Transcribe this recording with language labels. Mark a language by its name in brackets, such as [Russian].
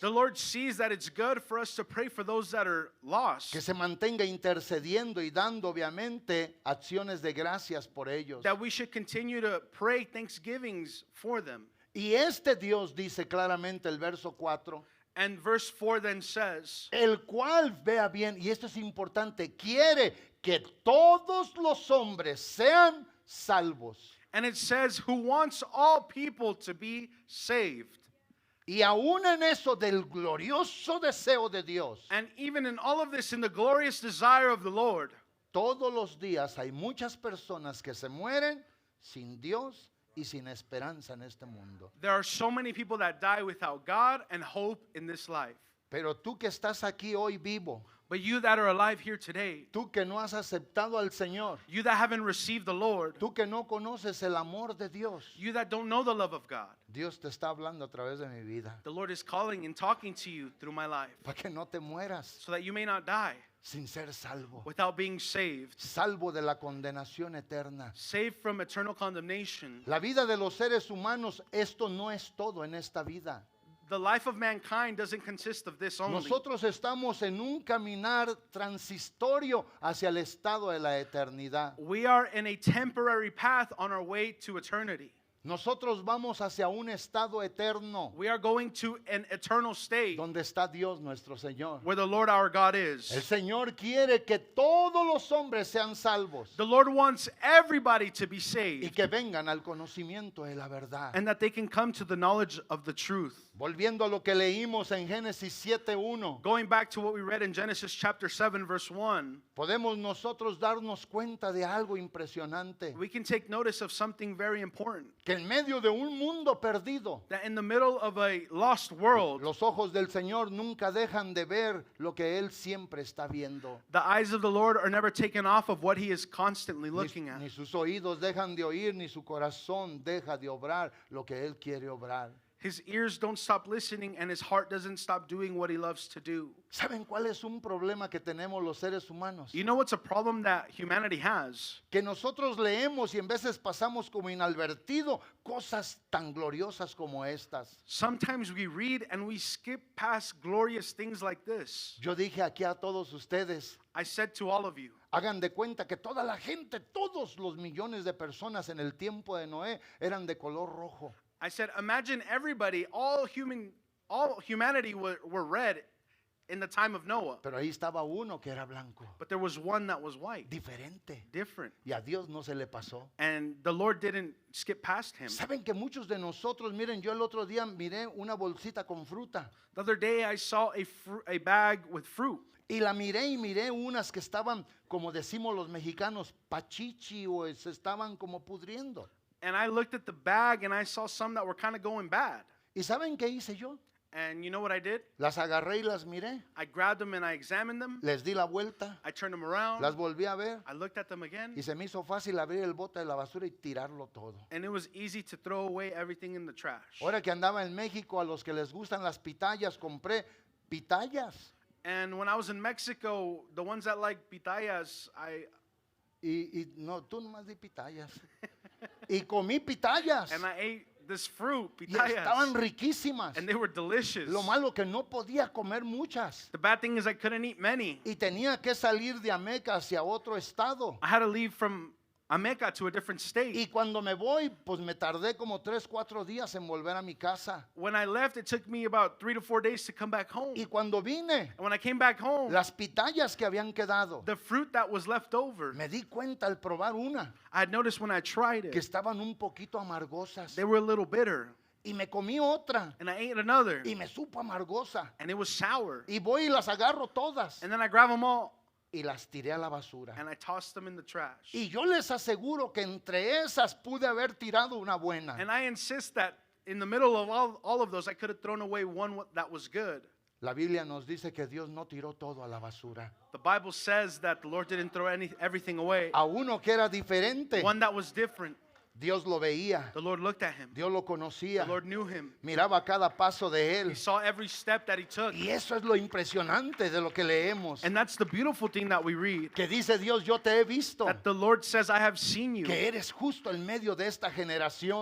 [English] The Lord sees that it's good for us to pray for those that are lost. [Spanish] Que se mantenga intercediendo y dando obviamente acciones de gracias por ellos. [English] That we should continue to pray thanksgivings for them. [Spanish] Y este Dios dice claramente el verso 4. [English] And verse 4 then says, [Spanish] El cual, vea bien, y esto es importante, quiere que todos los hombres sean salvos. [English] and it says, who wants all people to be saved. [Spanish] Y aún en eso del glorioso deseo de Dios, [English] And even in all of this, in the glorious desire of the Lord, [Spanish] todos los días hay muchas personas que se mueren sin Dios y sin esperanza en este mundo. [English] there are so many people that die without God and hope in this life. [Spanish] Pero tú que estás aquí hoy vivo, [English] But you that are alive here today, [Spanish] tú que no has aceptado al Señor, [English] you that haven't received the Lord, [Spanish] tú que no conoces el amor de Dios, [English] you that don't know the love of God, [Spanish] Dios te está hablando a través de mi vida [English] the Lord is calling and talking to you through my life [Spanish] para que no te mueras [English] so that you may not die [Spanish] sin ser salvo, [English] without being saved, [Spanish] salvo de la condenación eterna. [English] saved from eternal condemnation. [Spanish] La vida de los seres humanos, esto no es todo en esta vida. [English] The life of mankind doesn't consist of this only. [Spanish] Nosotros estamos en un caminar transitorio hacia el estado de la eternidad. [English] We are in a temporary path on our way to eternity. [Spanish] Nosotros vamos hacia un estado eterno [English] We are going to an eternal state [Spanish] donde está Dios nuestro Señor. [English] where the Lord our God [Spanish] El [English] is. [Spanish] Señor quiere que todos los hombres sean salvos [English] The Lord wants everybody to be [Spanish] y [English] saved [Spanish] que vengan al conocimiento de la verdad. [English] and that they can come to the knowledge of the truth. [Spanish] Volviendo a lo que leímos en Génesis 7:1, [English] Going back to what we read in Genesis chapter 7 verse 1, [Spanish] podemos nosotros darnos cuenta de algo impresionante, [English] we can take notice of something very important. [Spanish] que en medio de un mundo perdido, [English] That in the middle of a lost world, [Spanish] los ojos del Señor nunca dejan de ver lo que Él siempre está viendo. [English] the eyes of the Lord are never taken off of what he is constantly [Spanish] Ni, [English] looking at. [Spanish] ni sus oídos dejan de oír, ni su corazón deja de obrar lo que Él quiere obrar. [English] His ears don't stop listening and his heart doesn't stop doing what he loves to do. [Spanish] ¿Saben cuál es un problema que tenemos los seres humanos? [English] You know what's a problem that humanity has? [Spanish] Que nosotros leemos y en veces pasamos como inadvertido cosas tan gloriosas como estas. [English] Sometimes we read and we skip past glorious things like this. [Spanish] Yo dije aquí a todos ustedes, [English] I said to all of you, [Spanish] hagan de cuenta que toda la gente, todos los millones de personas en el tiempo de Noé eran de color rojo. [English] I said, imagine everybody, all humanity were red in the time of Noah. [Spanish] Pero ahí estaba uno que era blanco, [English] But there was one that was white, [Spanish] diferente. [English] different. [Spanish] Y a Dios no se le pasó. [English] And the Lord didn't skip past him. [Spanish] Saben que muchos de nosotros, miren, yo el otro día miré una bolsita con fruta [English] The other day I saw a bag with fruit. [Spanish] y la miré y miré unas que estaban, como decimos los mexicanos, pachichi o se estaban como pudriendo. [English] And I looked at the bag and I saw some that were kind of going bad. [Spanish] ¿Y saben qué hice yo? [English] And you know what I did? [Spanish] Las agarré y las miré, [English] I grabbed them and I examined them. [Spanish] les di la vuelta, [English] I turned them around. [Spanish] las volví a ver [English] I looked at them again. [Spanish] y se me hizo fácil abrir el bote de la basura y tirarlo todo. [English] And it was easy to throw away everything in the trash. [Spanish] Ahora que andaba en México, a los que les gustan las pitayas, compré pitayas [English] And when I was in Mexico, the ones that like pitayas, [Spanish] y no, tú nomás di pitayas. Y comí pitayas [English] and I ate this fruit, [Spanish] y estaban riquísimas. [English] and they were delicious. [Spanish] Lo malo que no podía comer muchas [English] The bad thing is I couldn't eat many. [Spanish] y tenía que salir de Ameca hacia otro estado. [English] I had to leave from Ameca to a different state. [Spanish] Y cuando me voy, pues me tardé como 3-4 días en volver a mi casa. [English] When I left, it took me about 3 to 4 days to come back home. [Spanish] Y cuando vine, [English] And when I came back home, [Spanish] las pitayas que habían quedado, [English] the fruit that was left over, [Spanish] me di cuenta al probar una [English] I had noticed when I tried [Spanish] que [English] it, [Spanish] estaban un poquito amargosas. [English] they were a little bitter. [Spanish] Y me comí otra [English] And I ate another, [Spanish] y me supo amargosa. [English] and it was sour. [Spanish] Y voy y las agarro todas [English] And then I grabbed them all, [Spanish] y las tiré a la basura. [English] and I tossed them in the trash. [Spanish] Y yo les aseguro que entre esas pude haber tirado una buena. [English] And I insist that in the middle of all of those, I could have thrown away one that was good. [Spanish] La Biblia nos dice que Dios no tiró todo a la basura. [English] The Bible says that the Lord didn't throw everything away. [Spanish] A uno que era diferente, [English] One that was different. [Spanish] Dios lo veía, [English] The Lord looked at him. [Spanish] Dios lo [English] The [Spanish] conocía, [English] Lord knew him. [Spanish] miraba cada paso de él. [English] saw every step that he took. [Spanish] Y eso es lo impresionante de lo que leemos. [English] And that's the beautiful thing that we read. [Spanish] Que dice Dios, yo te he visto, [English] That the Lord says, I have seen you. [Spanish] que eres justo en medio de esta generación,